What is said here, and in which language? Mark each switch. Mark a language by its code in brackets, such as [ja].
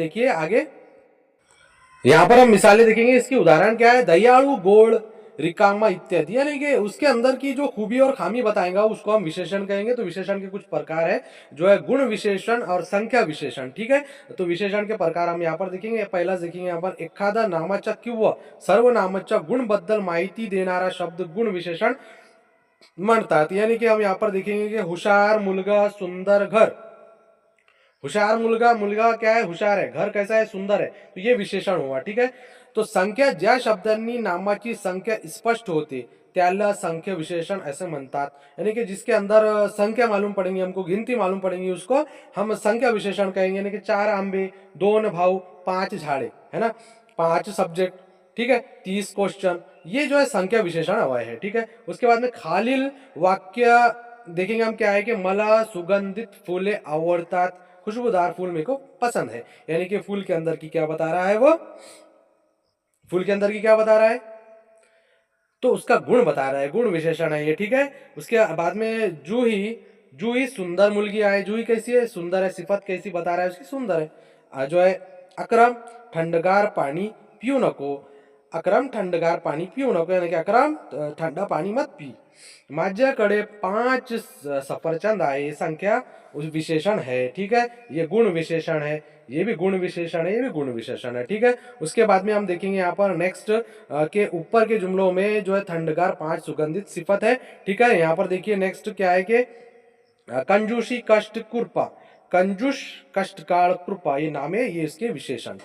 [hi] देखिए आगे यहाँ पर हम मिसालें देखेंगे। इसकी उदाहरण क्या है, दयालु, गोड़, रिकामा इत्यादि, यानी कि उसके अंदर की जो खूबी और खामी बताएगा उसको हम विशेषण कहेंगे। तो विशेषण के कुछ प्रकार है जो है गुण विशेषण और संख्या विशेषण। ठीक है, तो विशेषण के प्रकार हम यहाँ पर देखेंगे। पहला देखेंगे यहाँ पर [mr] एखादा नामाच्या किंवा सर्वनामाच्या गुणबद्दल माहिती देणारा शब्द गुण विशेषण म्हणतात। [hi] यानी कि हम यहाँ पर देखेंगे कि हुशार मुलगा, सुंदर घर। हुशार मुलगा, मुलगा क्या है, हुशार है, घर कैसा है, सुंदर है, तो ये विशेषण हुआ। [mr] ठीक है, तो संख्या ज्या शब्दांनी नामाची संख्या स्पष्ट होते त्याला संख्या विशेषण ऐसे म्हणतात। [hi] यानी कि जिसके अंदर संख्या मालूम पड़ेंगी, हमको गिनती मालूम पड़ेंगी, उसको हम संख्या विशेषण कहेंगे। यानी कि 4 आंबे, 2 भाऊ, 5 झाड़े, है ना, 5 सब्जेक्ट। ठीक है, 30 क्वेश्चन, ये जो है संख्या विशेषण हुआ है। ठीक है, उसके बाद में खालील वाक्य देखेंगे हम क्या है कि [mr] मला सुगंधित फूले आवडतात, [hi] खुशबूदार फूल मेरे को पसंद है। यानी कि फूल के अंदर की क्या बता रहा है, वो फूल के अंदर की क्या बता रहा है, तो उसका गुण बता रहा है, गुण विशेषण है ये। ठीक है, उसके बाद में [mr] जूही सुंदर मुलगी आहे, [hi] जूही कैसी है, सुंदर है, सिफत कैसी बता रहा है उसकी, सुंदर है। [mr] जो है अक्रम थंडगार पानी पिऊ नको, अक्रम थंडगार पानी पिऊ नको, [hi] यानी कि अक्रम ठंडा पानी मत पी। [mr] माझ्याकडे 5 सफरचंद आहे, [hi] ये संख्या विशेषण है। ठीक है, ये गुण विशेषण है, ये भी गुण विशेषण है, ये भी गुण विशेषण है। ठीक है, उसके बाद में हम देखेंगे यहाँ पर नेक्स्ट के ऊपर के जुमलों में जो है थंडगार 5 सुगंधित सिफत है। ठीक है, यहाँ पर देखिए नेक्स्ट क्या है कि कंजूसी, कष्ट, कृपा, कंजूस, कष्ट, काल, कृपा, ये नाम है, ये इसके विशेषण।